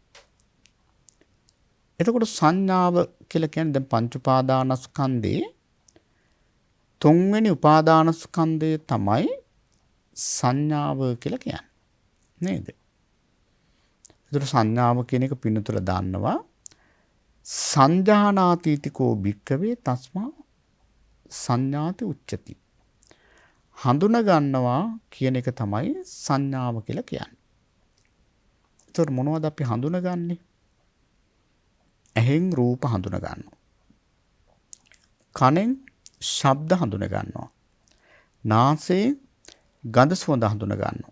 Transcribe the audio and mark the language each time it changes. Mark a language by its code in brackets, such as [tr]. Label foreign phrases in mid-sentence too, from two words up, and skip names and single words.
[si] එතකොට සංඥාව කියලා කියන්නේ දැන් පංච උපාදානස්කන්ධේ තුන්වෙනි උපාදානස්කන්ධය තමයි සංඥාව කියලා කියන්නේ. නේද? ඒතර සංඥාව කියන එක පින්නතුල දාන්නවා [pi] සංජානාතීතිකෝ භික්කවේ තස්මා සංඥාති උච්චති. [si] හඳුන ගන්නවා කියන එක තමයි සංඥාව කියලා කියන්නේ. ඒතර මොනවද අපි හඳුනගන්නේ? ඇහෙන් රූප හඳුන ගන්නවා. කනෙන් ශබ්ද හඳුන ගන්නවා. නාසයෙන් ගඳ සුවඳ හඳුන ගන්නවා.